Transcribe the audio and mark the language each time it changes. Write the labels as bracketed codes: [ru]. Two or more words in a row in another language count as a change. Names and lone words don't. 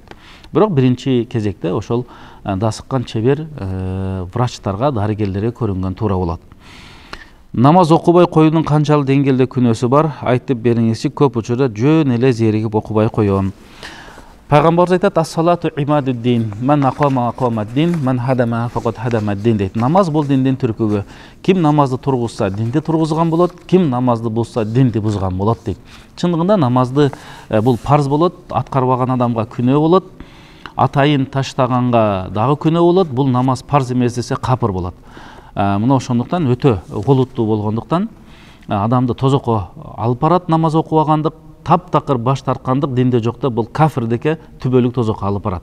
[ky] Бирок биринчи кезекте ошол дасыккан чебер врачтарга, дарыгерлерге көрүнгөн туура болот. Намаз окубай коюунун канчалык деңгээлде күнөөсү бар? Айтып бериңизчи, көп учурда жөн эле зеригип окубай коём. Пайгамбарыбыз айтат: [ar] "الصلاة عماد الدين من أقام أقام الدين من هدم فقد هدم الدين" дейт. [ky] Намаз бул диндин түркүгү. Ким намазды тургузса, динди тургузган болот, ким намазды бузса, динди бузган болот дейт. Чындыгында намазды бул парз болот, аткарбаган адамга күнөө болот, атайын таштаганга дагы күнөө болот. Бул намаз парз эмес десе капыр болот. Мына ошондуктан өтө голуттуу болгондуктан адамды тозокко алып барат намаз окубагандык, таптакыр баш тарткандык динде жок да, бул кафир деке түбөлүк тозокко алып барат.